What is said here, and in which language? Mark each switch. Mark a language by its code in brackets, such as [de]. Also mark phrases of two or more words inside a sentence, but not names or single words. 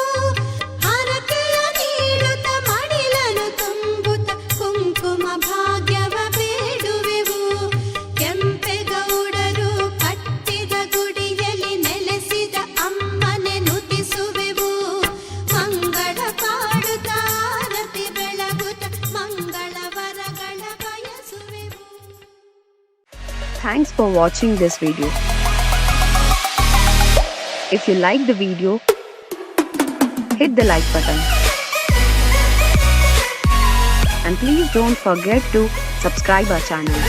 [kn] ಹರಕೆಯ ನೀಡುತ್ತ ಮಡಿಲನು ತುಂಬುತ್ತ ಕುಂಕುಮ ಭಾಗ್ಯವ ಬೇಡುವೆವು. ಕೆಂಪೆಗೌಡರು ಕಟ್ಟಿದ ಗುಡಿಯಲ್ಲಿ ನೆಲೆಸಿದ ಅಮ್ಮನೆ ನುತಿಸುವೆವು. ಮಂಗಳ ಪಾಡುತ್ತ ಆರತಿ ಬೆಳಗುತ್ತ ಮಂಗಳ ವರಗಳ ಬಯಸುವೆವು. [en] Thanks for watching this video. If you like the video, hit the like button. And please don't forget to subscribe our channel.